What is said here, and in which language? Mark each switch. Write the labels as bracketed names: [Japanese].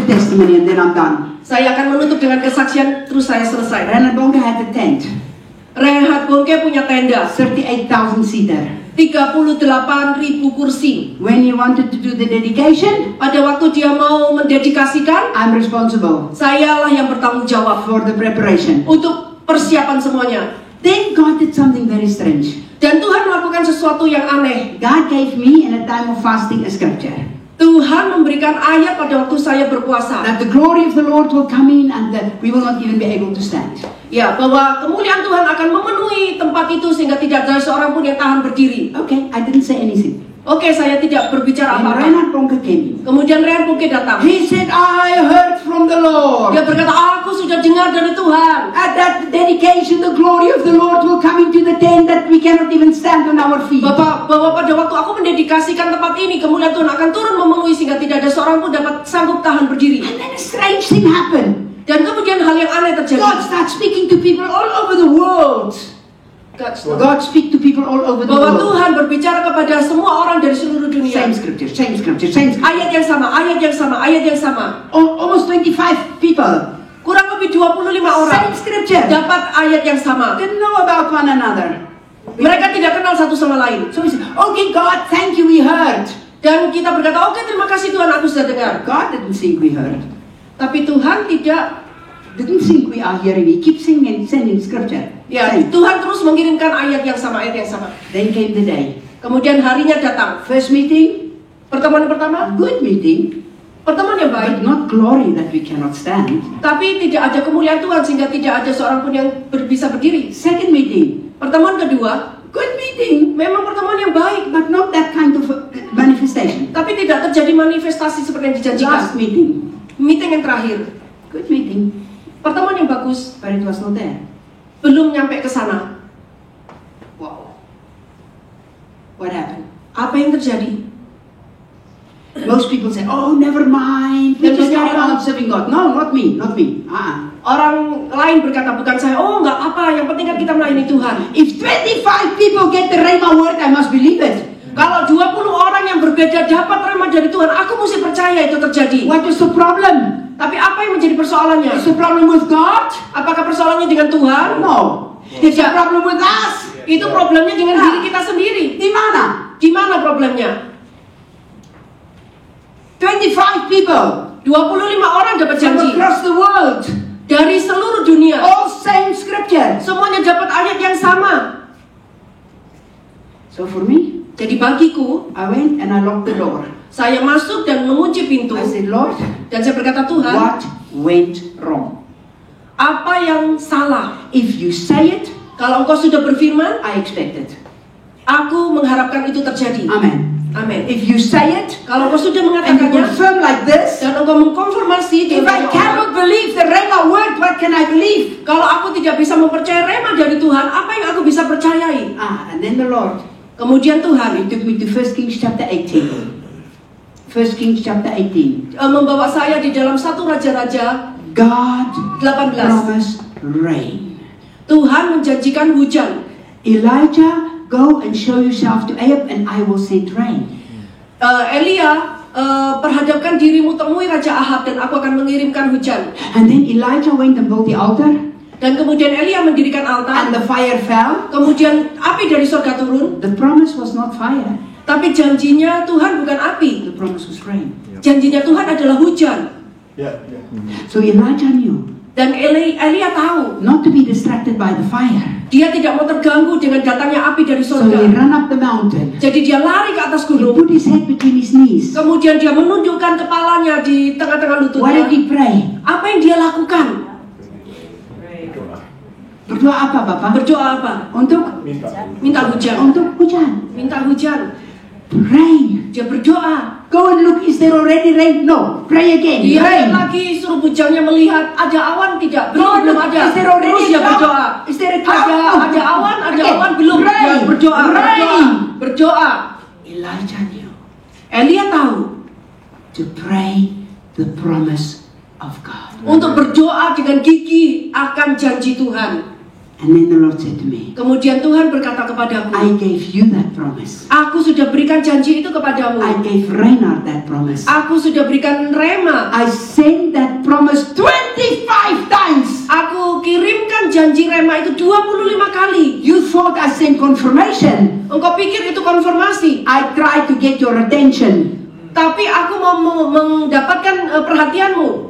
[English] testimony and then I'm done. [Indonesian] Saya akan menutup dengan kesaksian, terus saya selesai. [English] Reinhard Bonke had a tent, [Indonesian] Reinhard Bonke punya tenda [English] 38,000 seater. [Indonesian] 38.000 kursi. [English] When he wanted to do the dedication, [Indonesian] Pada waktu dia mau mendedikasikan, [English] I'm responsible [Indonesian] sayalah yang bertanggung jawab [English] for the preparation. [Indonesian] untuk persiapan semuanya. [English] Then God did something very strange. [Indonesian] Dan Tuhan melakukan sesuatu yang aneh. [English] God gave me in a time of fasting a scripture [Indonesian] Tuhan memberikan ayat pada waktu saya berpuasa. [English] that the glory of the Lord will come in and that we will not even be able to stand. [Indonesian] Ya, bahwa kemuliaan Tuhan akan memenuhi tempat itu sehingga tidak ada seorang pun yang tahan berdiri. [English] Okay, I didn't say anything. [Indonesian] Oke, saya tidak berbicara [English] And [Indonesian] apa-apa. [English] Reinhard Bonke came in. [Indonesian] Kemudian Reinhard Bonke datang. [English] He said, I heard from the Lord. [Indonesian] Dia berkata, aku sudah dengar dari Tuhan. [English] At that dedication, the glory of the Lord will come into the tent that we cannot even stand on our feet. [Indonesian] Bahwa pada waktu aku mendedikasikan tempat ini, kemuliaan Tuhan akan turun memenuhi sehingga tidak ada seorang pun dapat sanggup tahan berdiri. [English] And then a strange thing happened. [Indonesian] Dan kemudian hal yang aneh terjadi. [English] God starts speaking to people all over the world. God speak to people all over the [Indonesian] Bahwa [English] world. [Indonesian] Tuhan berbicara kepada semua orang dari seluruh dunia. [English] Same scripture, same scripture, same scripture. [Indonesian] Ayat yang sama, ayat yang sama, ayat yang sama. [English] Almost 25 people. [Indonesian] Kurang lebih 25 orang [English] Same scripture. [Indonesian] dapat ayat yang sama. [English] Didn't know about one another. [Indonesian] Mereka tidak kenal satu sama lain. [English] So we said, okay, God, thank you, we heard. [Indonesian] Dan kita berkata, oke, terima kasih Tuhan, aku sudah dengar. [English] God didn't think we heard. [Indonesian] Tapi Tuhan tidak. [English] Didn't think we are hearing. He keeps singing, sending scripture. [Indonesian] Ya, [English] Same. [Indonesian] Tuhan terus mengirimkan ayat yang sama, ayat yang sama. [English] Then came the day. [Indonesian] Kemudian harinya datang. [English] First meeting, [Indonesian] Pertemuan pertama, [English] good meeting, [Indonesian] pertemuan yang [English] but [Indonesian] baik. [English] not glory that we cannot stand. [Indonesian] Tapi tidak ada kemuliaan Tuhan sehingga tidak ada seorang pun yang bisa berdiri. [English] Second meeting, [Indonesian] Pertemuan kedua, [English] good meeting, [Indonesian] memang pertemuan yang baik. [English] but not that kind of manifestation. [Indonesian] Tapi tidak terjadi manifestasi seperti yang dijanjikan. [English] Last meeting, [Indonesian] Meeting yang terakhir, [English] good meeting, [Indonesian] pertemuan yang bagus, [English] but it was not there. [Indonesian] belum nyampe ke sana. [English] Wow. What happened? [Indonesian] Apa yang terjadi? [English] Most people say, oh, never mind, we [Indonesian] Dan [English] just [Indonesian] banyak [English] carry on [Indonesian] orang- [English] serving God. No, not me, not me. [Indonesian] Orang lain berkata, bukan saya, oh nggak apa, yang penting kan kita melayani Tuhan. [English] If 25 people get the Rhema word, I must believe it. [Indonesian] Kalau 20 orang yang berbeda dapat rema dari Tuhan, aku mesti percaya itu terjadi. [English] What is the problem? [Indonesian] Tapi apa yang menjadi persoalannya? [English] Is the problem with God? [Indonesian] Apakah persoalannya dengan Tuhan? [English] No. It's a problem with us. [Indonesian] Itu problemnya dengan diri kita sendiri. Di mana? Di mana problemnya? [English] 25 people [Indonesian] 25 orang dapat [English] from [Indonesian] janji [English] across the world. [Indonesian] dari seluruh dunia. [English] All same scripture. [Indonesian] Semuanya dapat ayat yang sama. [English] So for me, [Indonesian] Jadi bagiku, [English] I went and I locked the door. [Indonesian] saya masuk dan mengunci pintu. [English] I said, Lord, [Indonesian] Dan saya berkata, Tuhan, [English] what went wrong? [Indonesian] apa yang salah? [English] If you say it, [Indonesian] Kalau engkau sudah berfirman, [English] I expect it. [Indonesian] aku mengharapkan itu terjadi. [English] Amen. [Indonesian] Amin. [English] If you say it [Indonesian] Kalau engkau sudah [English] and you [Indonesian] mengatakannya [English] confirm like this, [Indonesian] dan engkau mengkonfirmasi [English] if I [Indonesian] dengan banyak orang, [English] cannot believe the Rhema word, what can I believe? [Indonesian] kalau aku tidak bisa mempercayai rema dari Tuhan, apa yang aku bisa percayai? [English] And then the Lord, [Indonesian] Kemudian Tuhan [English] He took me to 1 Kings chapter 18. 1 Kings chapter 18. [Indonesian] membawa saya di dalam satu Raja-Raja [English] God [Indonesian] 18. [English] promised rain. [Indonesian] Tuhan menjanjikan hujan. [English] Elijah, go and show yourself to Ahab and I will send rain. [Indonesian] Elia, perhadapkan dirimu, temui Raja Ahab dan aku akan mengirimkan hujan. [English] And then Elijah went and built the altar [Indonesian] Dan kemudian Elia mendirikan [English] and [Indonesian] altar. [English] the fire fell. [Indonesian] Kemudian api dari surga turun. [English] The promise was not fire. [Indonesian] Tapi janjinya Tuhan bukan api. [English] The promise was rain. [Indonesian] Janjinya Tuhan adalah hujan. [English] So Elijah knew [Indonesian] Dan Elia tahu [English] not to be distracted by the fire. [Indonesian] dia tidak mau terganggu dengan datangnya api dari [English] So he [Indonesian] surga. [English] ran up the mountain. [Indonesian] Jadi dia lari ke atas [English] He [Indonesian] gunung. [English] put his head between his knees. [Indonesian] Kemudian dia menundukkan kepalanya di tengah-tengah [English] What did [Indonesian] lututnya. [English] he pray? [Indonesian] Apa yang dia lakukan? Berdoa apa, Bapak? Berdoa apa? Untuk Minta hujan. hujan. Minta hujan. [English] Rain. [Indonesian] Dia berdoa. [English] Go and look, is there already rain? No. Pray again. [Indonesian] Dia [English] Rain. [Indonesian] lagi suruh bujangnya melihat ada awan tidak? [English] Go and [Indonesian] Belum [English] look, [Indonesian] ada. [English] is there already [Indonesian] Terus [English] a [Indonesian] dia [English] cloud? [Indonesian] berdoa. [English] Is there a cloud? [Indonesian] Ada awan, ada [English] Okay. [Indonesian] awan belum? Dia [English] Rain. [Indonesian] berdoa, berdoa, [English] Rain. [Indonesian] berdoa. [English] Elijah knew [Indonesian] Elia tahu [English] to pray the promise of God. [Indonesian] untuk berdoa dengan gigih akan janji Tuhan. [English] And then the Lord said to me, [Indonesian] Kemudian Tuhan berkata kepadaku, [English] I gave you that promise. [Indonesian] Aku sudah berikan janji itu kepadamu. [English] I gave Reinhard that promise. [Indonesian] Aku sudah berikan Rema. [English] I sent that promise 25 times. [Indonesian] Aku kirimkan janji Rema itu 25 kali. [English] You thought I sent confirmation. [Indonesian] Engkau pikir itu konfirmasi. [English] I tried to get your attention. [Indonesian] Tapi aku mau mendapatkan perhatianmu.